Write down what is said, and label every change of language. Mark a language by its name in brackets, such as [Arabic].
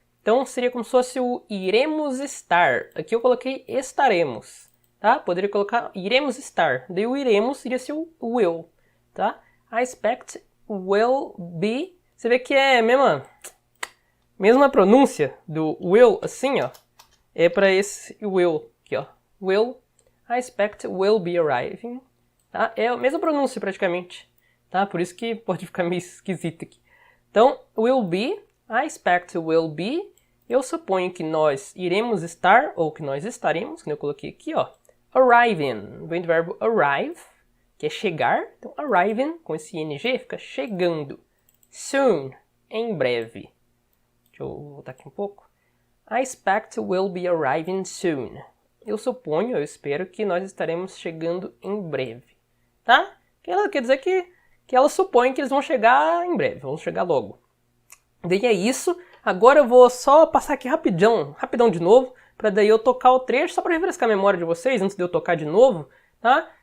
[Portuguese] Então seria como se fosse o iremos estar. Aqui eu coloquei estaremos, tá? Poderia colocar iremos estar. Daí o iremos iria ser o will, tá? [English] I expect will be. [Portuguese] Você vê que é a mesma pronúncia do will, assim, ó. É para esse will aqui, ó. [English] Will, I expect will be arriving. [Portuguese] Tá? É a mesma pronúncia praticamente. Tá? Por isso que pode ficar meio esquisito aqui. Então, [English] will be, I expect will be, [Portuguese] eu suponho que nós iremos estar, ou que nós estaremos, que eu coloquei aqui, ó, arriving, vem do verbo arrive, que é chegar, então arriving, com esse ing, fica chegando, soon, em breve. Deixa eu voltar aqui um pouco. [English] I expect will be arriving soon. [Portuguese] Eu suponho, eu espero que nós estaremos chegando em breve, tá? Quer dizer que ela supõe que eles vão chegar em breve, vão chegar logo. Daí é isso. Agora eu vou só passar aqui rapidão de novo, para daí eu tocar o trecho, só para refrescar a memória de vocês, antes de eu tocar de novo, tá?